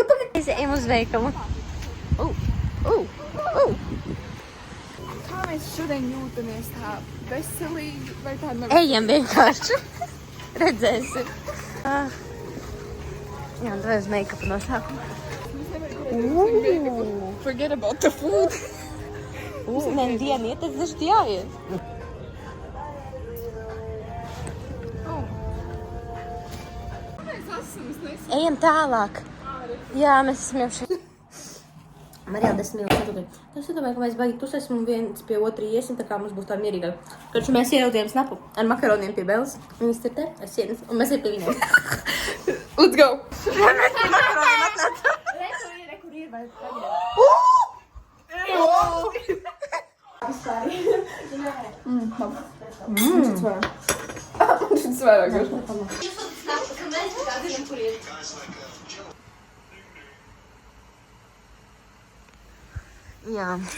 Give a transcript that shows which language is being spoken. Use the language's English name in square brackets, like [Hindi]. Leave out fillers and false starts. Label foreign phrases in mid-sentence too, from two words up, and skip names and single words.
[Latvian] Mēs ejam uz veikalu. Kā mēs šodien jūtamies tā veselīgi vai tā Ejam vienkārši. Redzēsim. Jā, un tad uz make-upu no sākuma. [English] Forget about the food. [Latvian] Nē, dienu iet, tad taču jāiet. Ejam tālāk. Jā, mēs esam jau šeit. Mariela 10 minūtes atpakaļ. Es domāju, ka mēs baigi tusēsim un viens pie otra iesim, tā kā mums būs tā mierīgāk. Kad mēs ieraudzījām snapu ar makaroniem pie Belas, viņas ir te, ar sienas, un mēs ir pie viņiem. [English] Let's go! [Latvian] Mēs pie makaroniem atnācām. Rekur ir, vai Šis vairāk garš. Jā.